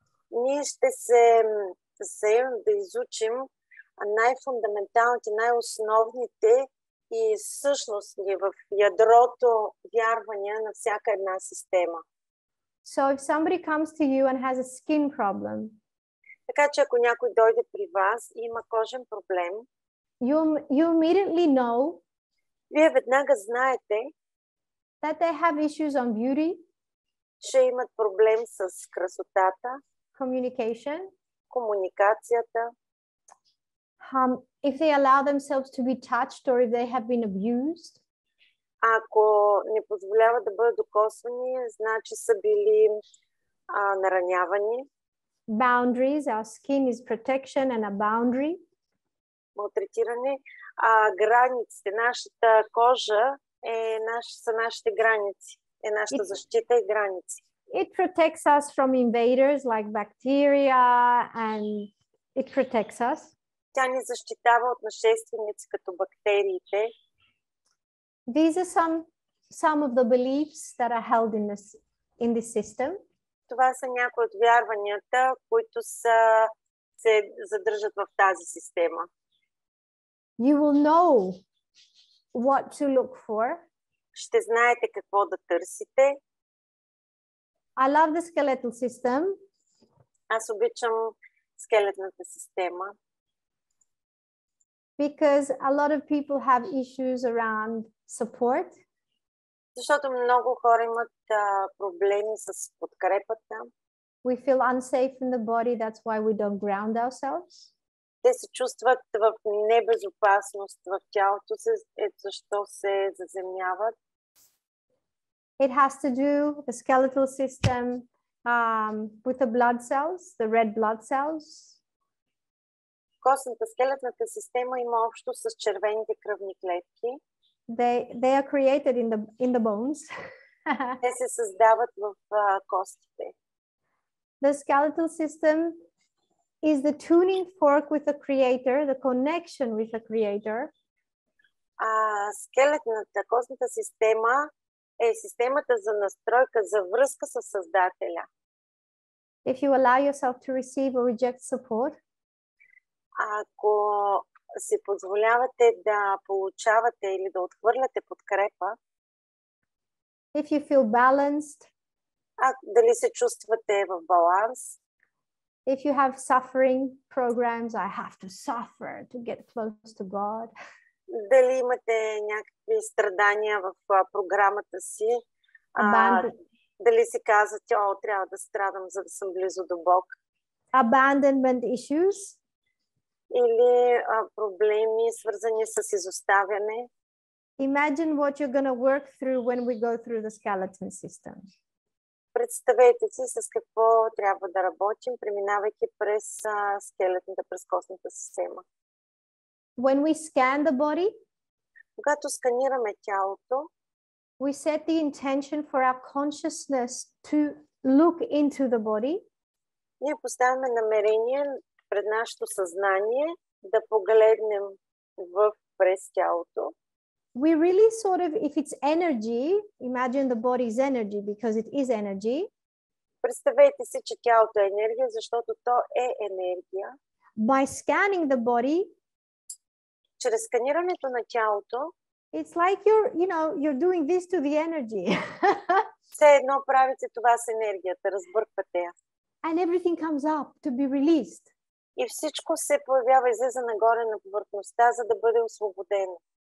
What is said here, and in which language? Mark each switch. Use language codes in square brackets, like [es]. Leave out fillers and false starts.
[bg] Ние ще се заемем да изучим най-фундаменталните, най-основните и същностни в ядрото вярвания на всяка една система. [en] So if somebody comes to you and has a skin problem, [bg] така че ако някой дойде при вас и има кожен проблем, [en] you immediately know, [bg] вие веднага знаете, [en] that they have issues on beauty, [bg] че имат проблем с красотата, [en] communication, [bg] комуникацията, [en] if they allow themselves to be touched or if they have been abused. [bg] Ако не позволяват да бъдат докосвани, значи са били наранявани. [en] Boundaries, our skin is protection and a boundary. [bg] Малтретиране. Границите, нашата кожа са нашите граници, е нашата защита и граници. [en] It protects us from invaders like bacteria and it protects us. [bg] Тя ни защитава от нашественици като бактериите. [en] These are some of the beliefs that are held in this system. [bg] Това са някои от вярванията, които се задържат в тази система. [en] You will know what to look for. [bg] Ще знаете какво да търсите. [en] I love the skeletal system. [bg] Аз обичам скелетната система. [en] Because a lot of people have issues around support. [bg] Защото много хора имат проблеми с подкрепата. [en] We feel unsafe in the body, that's why we don't ground ourselves. [bg] Те се чувстват в небезопасност в тялото си, защо се заземняват. [en] It has to do the skeletal system with the blood cells, the red blood cells. [bg] Костната, скелетната система има общо с червените кръвни клетки. [en] They are created in the bones. [bg] Те се създават в костите. [en] The skeletal system is the tuning fork with the creator, the connection with the creator. [bg] Скелетната, костната система е системата за настройка, за връзка с Създателя. [en] If you allow yourself to receive or reject support, [bg] ако си позволявате да получавате или да отхвърляте подкрепа, [en] if you feel balanced, [bg] дали се чувствате в баланс, [en] if you have suffering programs, I have to suffer to get close to God. [bg] Дали имате някакви страдания в програмата си, дали си казвате, трябва да страдам, за да съм близо до Бог. [en] Abandonment issues. [bg] Или проблеми, свързани с изоставяне. [en] Imagine what you're going to work through when we go through the skeleton system. [bg] Представете си с какво трябва да работим, преминавайки през скелетната, през костната система. [en] When we scan the body, [bg] когато сканираме тялото, [en] we set the intention for our consciousness to look into the body. [bg] Ние поставяме намерение пред нашето съзнание да погледнем през тялото. [en] We really sort of, if it's energy, imagine the body's energy because it is energy. [bg] Представете си, че тялото е енергия, защото то е енергия. [en] By scanning the body, [bg] чрез сканирането на тялото, [en] it's like you're doing this to the energy. [bg] Все едно правите това с енергията, разбърквате я. [en] And everything comes up to be released. [bg] И всичко се появява, излиза нагоре на повърхността, за да бъде освободено.